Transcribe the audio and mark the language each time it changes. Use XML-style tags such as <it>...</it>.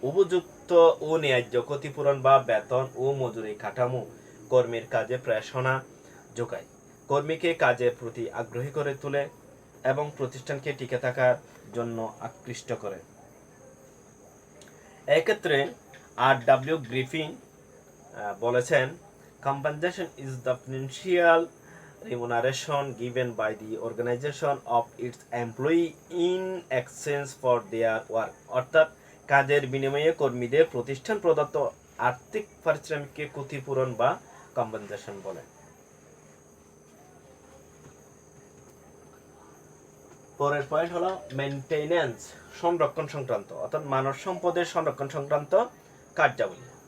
<bn>উপযুক্ত ও ন্যায্য ক্ষতিপূরণ বা বেতন ও মজুরি কাঠামো কর্মীর কাজে প্রেরণা যোগায়, কর্মীকে কাজের প্রতি আগ্রহী করে তোলে এবং প্রতিষ্ঠানকে টিকে থাকার জন্য আকৃষ্ট করে। এক্ষেত্রে R.W. গ্রিফিন বলেছেন,</bn> <en>compensation is the financial remuneration given by the organization of its employee in exchange for their work।</en> <bn>অর্থাৎ কাজের বিনিময়ে কর্মীদের প্রতিষ্ঠান প্রদত্ত আর্থিক পারিশ্রমিককে ক্ষতিপূরণ বা কম্পেনসেশন বলে। পরের পয়েন্ট হলো মেইনটেনেন্স, সংরক্ষণ সংক্রান্ত, অর্থাৎ মানব সম্পদের সংরক্ষণ সংক্রান্ত কার্যাবলী।</bn>